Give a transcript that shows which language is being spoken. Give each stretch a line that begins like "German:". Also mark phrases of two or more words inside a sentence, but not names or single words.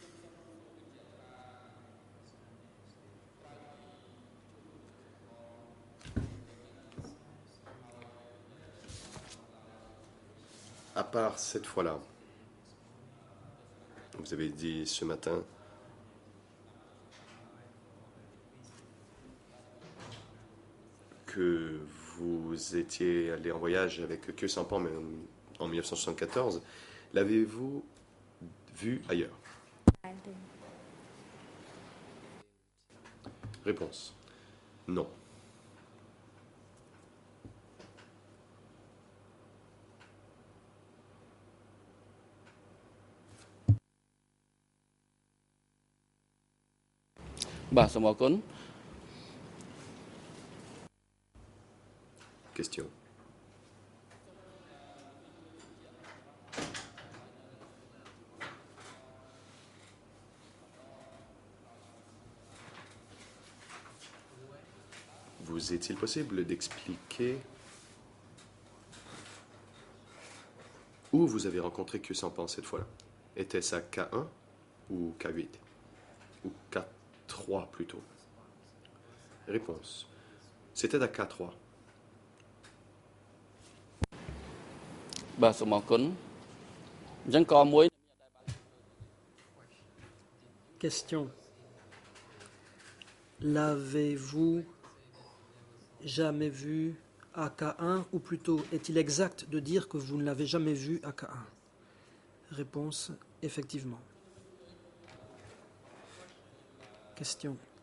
French: À part cette fois-là, vous avez dit ce matin que vous étiez allé en voyage avec Khieu Samphan en 1974. L'avez-vous vu ailleurs? Réponse. Non.
Khmer: បាទសូមអរគុណ
French: Question. Vous est-il possible d'expliquer où vous avez rencontré Khieu Samphan cette fois-là? Était-ce à K1 ou K8? Ou K3 plutôt? Réponse. C'était à K3.
Khmer: បាទសូមអរគុណអញ្ចឹងក៏មួយ
French: Question. L'avez-vous jamais vu à K1 ou plutôt est-il exact de dire que vous ne l'avez jamais vu à K1? Réponse. Effectivement. Question.